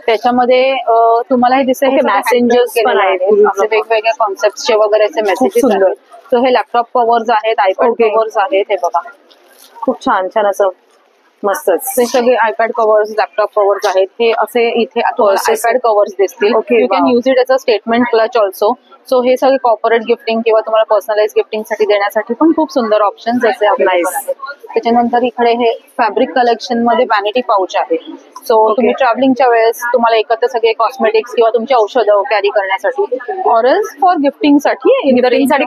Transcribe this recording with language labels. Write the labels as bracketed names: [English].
[Marathi] त्याच्यामध्ये तुम्हाला हे दिसेल मॅसेंजर्स पण आहेत, वेगवेगळ्या कॉन्सेप्टचे वगैरे असे मेसेजेस आहेत. सो हे लॅपटॉप कव्हर्स आहेत, आयपॅड कव्हर्स आहेत. हे बघा, खूप छान छान असं मस्तच. हे सगळे आयपॅड कव्हर्स, लॅपटॉप कव्हर्स आहेत. हे असे इथे आयपॅड कव्हर्स दिसतील. [English] You can use it as a statement clutch also. [Marathi] So हे सगळे कॉर्पोरेट गिफ्टिंग किंवा तुम्हाला पर्सनलाइज गिफ्टिंग साठी देण्यासाठी पण खूप सुंदर ऑप्शन्स असे अवेलेबल आहेत. त्याच्यानंतर इकडे हे फॅब्रिक कलेक्शन मध्ये वॅनिटी पाऊच आहे. सो तुम्ही ट्रॅव्हलिंगच्या वेळेस तुम्हाला एकत्र सगळे कॉस्मेटिक्स किंवा तुमची औषधं कॅरी करण्यासाठी ऑरल्स फॉर गिफ्टिंग साठी